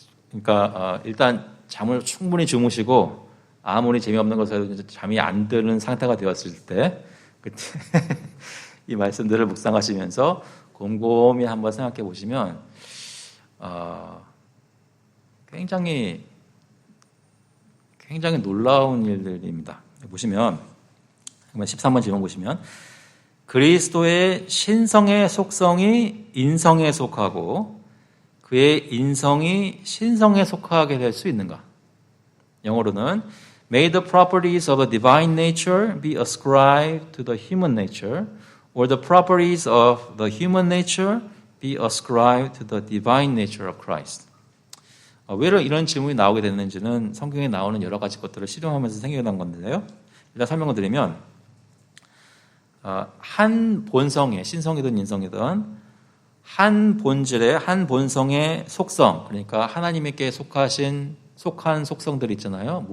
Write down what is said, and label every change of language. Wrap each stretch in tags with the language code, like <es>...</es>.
<ko>그러니까 일단 잠을 충분히 주무시고 아무리 재미없는 것을 잠이 안 드는 상태가 되었을 때 그때 이 말씀들을 묵상하시면서 곰곰이 한번 생각해 보시면 굉장히 놀라운 일들입니다. 보시면 13번 질문 보시면 그리스도의 신성의 속성이 인성에 속하고 그의 인성이 신성에 속하게 될 수 있는가? 영어로는</ko> <en>May the properties of the divine nature be ascribed to the human nature or the properties of the human nature be ascribed to the divine nature of Christ.</en> <ko>왜 이런 질문이 나오게 됐는지는 성경에 나오는 여러 가지 것들을 실험하면서 생겨난 건데요. 일단 설명을 드리면 한 본성의 신성이든 인성이든 한 본질의 한 본성의 속성, 그러니까 하나님께 속한 속성들 있잖아요.</ko>